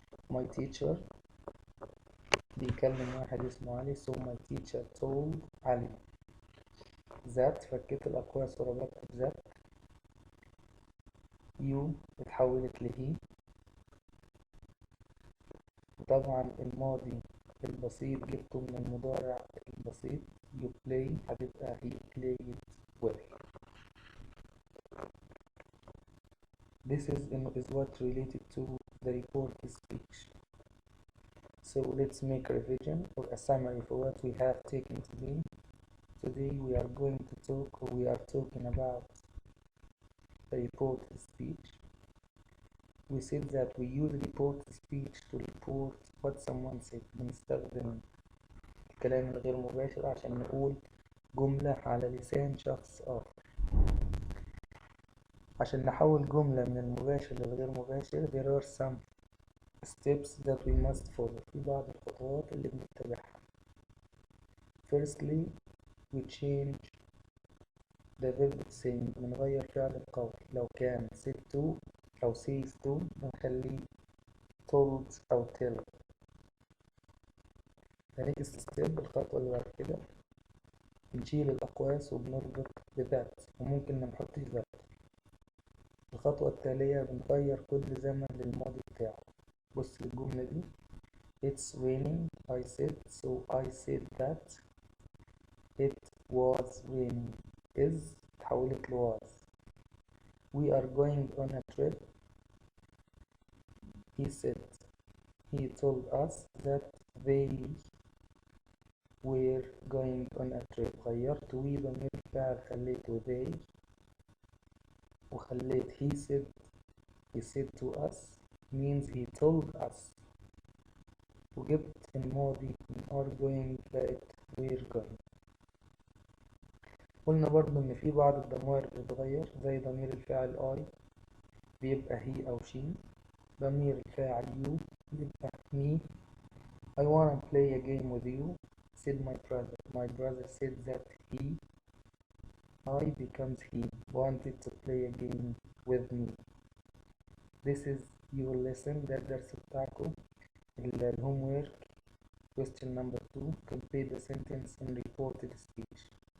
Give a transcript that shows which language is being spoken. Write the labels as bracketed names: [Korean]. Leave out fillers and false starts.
[Arabic] My teacher بيكلم واحد اسمه علي. [English] So my teacher told Ali that. [Arabic] فكيت الأقواس وربطت بذات. You اتحولت لهي. وطبعا الماضي البسيط جبته من المضارع البسيط [English] you play [Arabic] هتبقى [English] he played well. This is what related to the report speech. So let's make a revision or a summary for what we have taken today. Today we are going to talk, or we are talking about the report speech. We said that we use report speech to report what someone said. [Arabic] بنستخدم الكلام الغير مباشر عشان نقول جملة على لسان شخص آخر. عشان نحول جملة من المباشر للغير مباشر [English] there are some steps that we must follow. [Arabic] في بعض الخطوات اللي بنتبعها. [English] Firstly we change the verb saying. [Arabic] بنغير فعل القول. لو كان said to أو says to بنخليه told أو tell. [English] The next step [Arabic] الخطوة اللي بعد كده بنشيل الأقواس وبنربط بذات وممكن ما نحطش ذات. الخطوة التالية بنغير كل زمن للماضي بتاعه. بص الجملة دي [English] It's raining I said so I said that it was raining is تحولت ل was. We are going on a trip he said he told us that they were going on a trip. [Arabic] غيرت we ضمير الفاعل خليته they وخليت [English] he said to us means he told us [Arabic] وجبت الماضي من are going بقت we're going. قلنا برضو إن في بعض الضمائر بتتغير زي ضمير الفاعل I بيبقى he أو she. ضمير الفاعل you بيبقى me. [English] I wanna play a game with you said my brother. My brother said that I becomes he wanted to play a game with me. This is your lesson. [Arabic] ده الدرس بتاعكم الهوم work. [English] Question number 2 complete the sentence in reported speech.